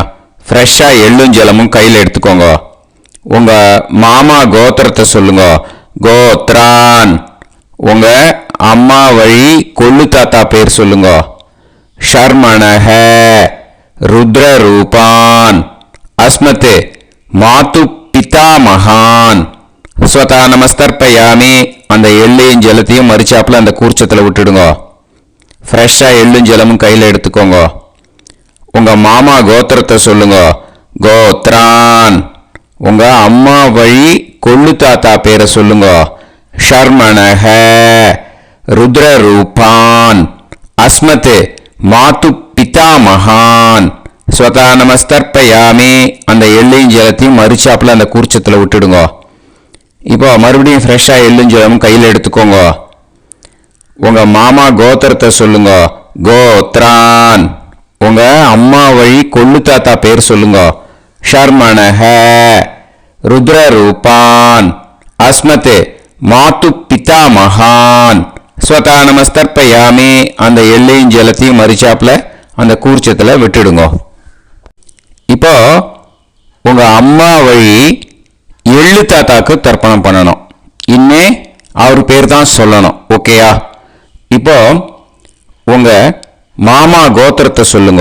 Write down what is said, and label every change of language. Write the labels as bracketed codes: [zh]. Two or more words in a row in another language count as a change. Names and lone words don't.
[ta] ஃப்ரெஷ்ஷாக எள்ளும் ஜலமும் கையில் எடுத்துக்கோங்க. உங்க மாமா கோத்திரத்தை சொல்லுங்க. கோத்ரான் உங்க அம்மா வழி கொள்ளு தாத்தா பேர் சொல்லுங்க. [sa] शर्मणः रुद्ररूपान् अस्मत् मातु पितामहान्. स्वधा नमस्तर्पयामि [ta] அந்த எள்ளையும் ஜலத்தையும் மறிச்சாப்புல அந்த கூர்ச்சத்தில் விட்டுடுங்க. ஃப்ரெஷ்ஷாக எள்ளும் ஜலமும் கையில் எடுத்துக்கோங்க. உங்க மாமா கோத்திரத்தை சொல்லுங்க. கோத்ரான் உங்க அம்மா வழி கொள்ளு தாத்தா பேரை சொல்லுங்க. [sa] शर्मणः रुद्ररूपान् अस्मत् मातु पितामहान्. स्वधा नमस्तर्पयामि [ta] அந்த எள்ளையும் ஜலத்தையும் மறிச்சாப்புல அந்த கூர்ச்சத்தில் விட்டுடுங்க. இப்போ மறுபடியும் ஃப்ரெஷ்ஷாக எள்ளும் ஜலமும் கையில் எடுத்துக்கோங்க. உங்க மாமா கோத்திரத்தை சொல்லுங்க. கோத்ரான் உங்க அம்மா வழி கொள்ளு தாத்தா பேர் சொல்லுங்க. [sa] शर्मणः रुद्ररूपान् अस्मत् मातु पितामहान्. स्वधा नमस्तर्पयामि [ta] அந்த எள்ளையும் ஜலத்தையும் மறிச்சாப்புல அந்த கூர்ச்சத்தில் விட்டுடுங்க. இப்போ உங்க அம்மா வழி எள்ளு தாத்தாக்கு தர்ப்பணம் பண்ணணும். இனிமே அவர் பேர் தான் சொல்லணும். ஓகேயா? இப்போ உங்க மாமா கோத்திரத்தை சொல்லுங்க.